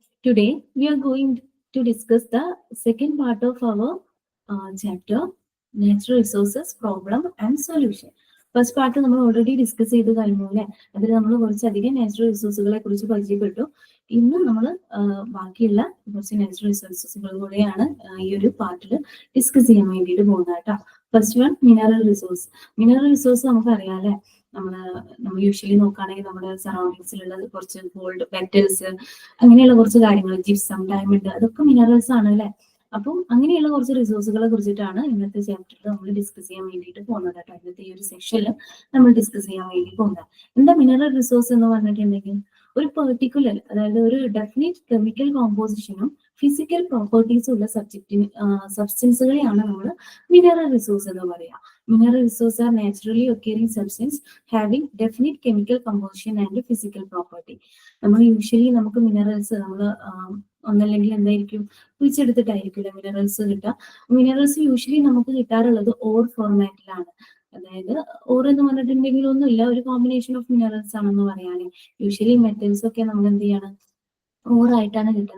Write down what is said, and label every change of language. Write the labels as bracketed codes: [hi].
[en] Today we are going to discuss the second part of our chapter, Natural Resources Problem and Solution. [ml] First part നമ്മൾ already discuss ചെയ്ത് കഴിഞ്ഞു അല്ലേ. അതിൽ നമ്മൾ കുറച്ചധികം നാച്ചുറൽ റിസോഴ്സുകളെ കുറിച്ച് പരിചയപ്പെട്ടു. ഇന്ന് നമ്മൾ ബാക്കിയുള്ള കുറച്ച് നാച്ചുറൽ റിസോഴ്സസുകൾ കൂടെയാണ് ഈ ഒരു പാർട്ടിൽ ഡിസ്കസ് ചെയ്യാൻ വേണ്ടിയിട്ട് പോകുന്നത് കേട്ടോ. First one mineral resource. Mineral resource നമുക്കറിയാം അല്ലേ. നമ്മൾ യൂഷ്വലി നോക്കുകയാണെങ്കിൽ നമ്മുടെ സറൗണ്ടിങ്സിലുള്ള കുറച്ച് ഗോൾഡ് മെറ്റൽസ് അങ്ങനെയുള്ള കുറച്ച് കാര്യങ്ങൾ, ജിപ്സം, ഡയമണ്ട്, അതൊക്കെ മിനറൽസ് ആണ് അല്ലെ. അപ്പം അങ്ങനെയുള്ള കുറച്ച് റിസോഴ്സുകളെ കുറിച്ചിട്ടാണ് ഇന്നത്തെ ചാപ്റ്ററിൽ നമ്മൾ ഡിസ്കസ് ചെയ്യാൻ വേണ്ടിയിട്ട് പോകുന്നത് കേട്ടോ. ഇന്നത്തെ ഈ ഒരു സെക്ഷനിൽ നമ്മൾ ഡിസ്കസ് ചെയ്യാൻ വേണ്ടി പോകുന്നത് എന്താ മിനറൽ റിസോഴ്സ് എന്ന് പറഞ്ഞിട്ടുണ്ടെങ്കിൽ ഒരു പെർട്ടിക്കുലർ, അതായത് ഒരു ഡെഫിനിറ്റ് കെമിക്കൽ കോമ്പോസിഷനും ഫിസിക്കൽ പ്രോപ്പർട്ടീസും ഉള്ള സബ്സ്റ്റൻസുകളെയാണ് നമ്മൾ മിനറൽ റിസോഴ്സ് എന്ന് പറയാം. [en] Mineral resources are naturally occurring substance having definite chemical composition and physical property. [ml] നമ്മൾ യൂഷ്വലി നമുക്ക് മിനറൽസ് നമ്മൾ ഒന്നല്ലെങ്കിൽ എന്തായിരിക്കും കുഴിച്ചെടുത്തിട്ടായിരിക്കില്ല മിനറൽസ് കിട്ടുക. മിനറൽസ് യൂഷ്വലി നമുക്ക് കിട്ടാറുള്ളത് ഓർ ഫോർമാറ്റിലാണ്. അതായത് ഓർ എന്ന് പറഞ്ഞിട്ടുണ്ടെങ്കിൽ ഒന്നുമില്ല, ഒരു കോമ്പിനേഷൻ ഓഫ് മിനറൽസ് ആണെന്ന് പറയാനേ. യൂഷ്വലി മെറ്റൽസ് ഒക്കെ നമ്മൾ എന്ത് ചെയ്യണം, ഓറായിട്ടാണ് കിട്ടുക.